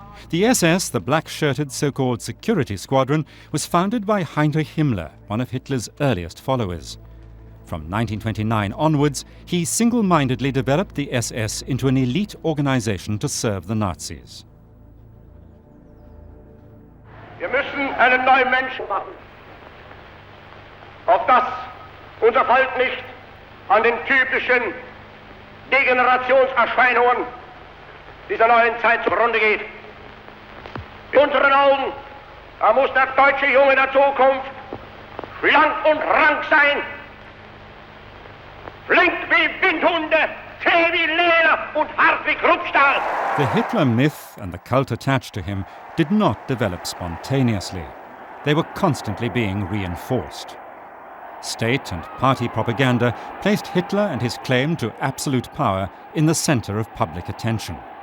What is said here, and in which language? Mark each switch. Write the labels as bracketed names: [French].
[English] The SS, the black-shirted so-called security squadron, was founded by Heinrich Himmler, one of Hitler's earliest followers. From 1929 onwards, he single-mindedly developed the SS into an elite organization to serve the Nazis. [German] Wir müssen einen neuen Menschen machen, auf dass unser Volk nicht an den typischen Degenerationserscheinungen dieser neuen Zeit zugrunde geht. In unseren Augen, da muss der deutsche Junge der Zukunft schlank und rank sein, flink wie Windhunde, zäh wie Leder und hart wie Kruppstahl. [English] The Hitler myth and the cult attached to him did not develop spontaneously. They were constantly being reinforced. State and party propaganda placed Hitler and his claim to absolute power in the center of public attention.